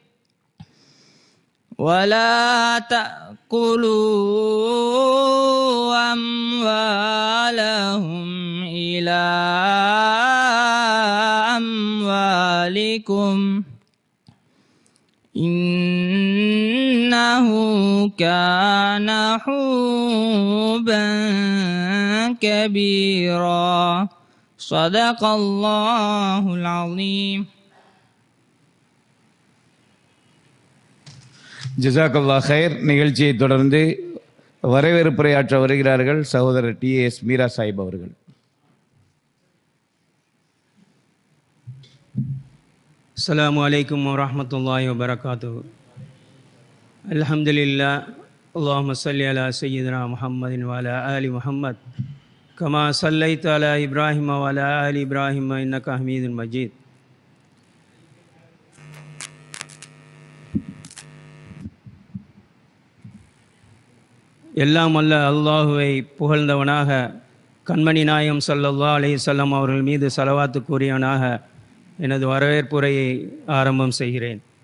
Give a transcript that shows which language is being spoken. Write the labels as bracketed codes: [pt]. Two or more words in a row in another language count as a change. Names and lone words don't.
[ar] ولا تأكلوا أموالهم إلى أموالكم إنه كان حوبا كبيرا. صدق الله العظيم. جزاك الله خير. [ta] நிகழ்ச்சியை தொடர்ந்து வரவேற்புரையாற்ற வருகிறார்கள் சகோதரர் TAS மீரா சாஹிப் அவர்கள். [ar] السلام عليكم ورحمة الله وبركاته. الحمد لله. اللهم صل على سيدنا محمد وعلى آل محمد كما صليت على إبراهيم وعلى آل إبراهيم إنك حميد مجيد. [ta] எல்லாம் அல்ல அல்லாஹுவை புகழ்ந்தவனாக கண்மணி நாயம் [ar] صلى الله عليه وسلم [ta] அவர்கள் மீது ஸலவாத்து கூறியவனாக எனது வரவேற்புரையை ஆரம்பம் செய்கிறேன்.